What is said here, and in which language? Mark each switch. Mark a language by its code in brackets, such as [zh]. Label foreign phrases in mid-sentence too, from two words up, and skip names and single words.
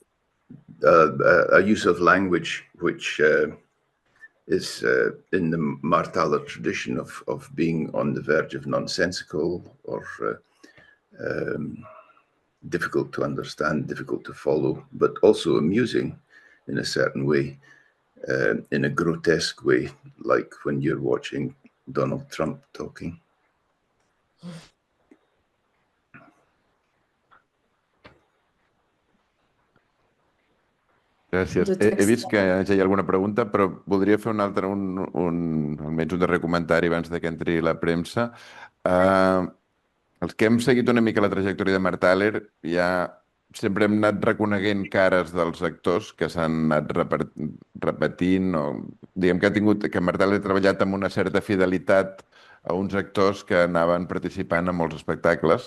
[en] a use of language which is in the Martaler tradition of being on the verge of nonsensical or difficult to understand, difficult to follow, but also amusing in a certain way, in a grotesque way, like when you're watching Donald Trump talking. [ca] Gràcies. He vist que ja hi ha alguna pregunta, però voldria fer un altre, almenys un darrer comentari abans que entri la premsa. Els que hem seguit una mica la trajectòria de Martaler ja sempre hem anat reconeguent cares dels actors que s'han anat repetint, o diguem que Martel ha treballat amb una certa fidelitat a uns actors que anaven participant en molts espectacles.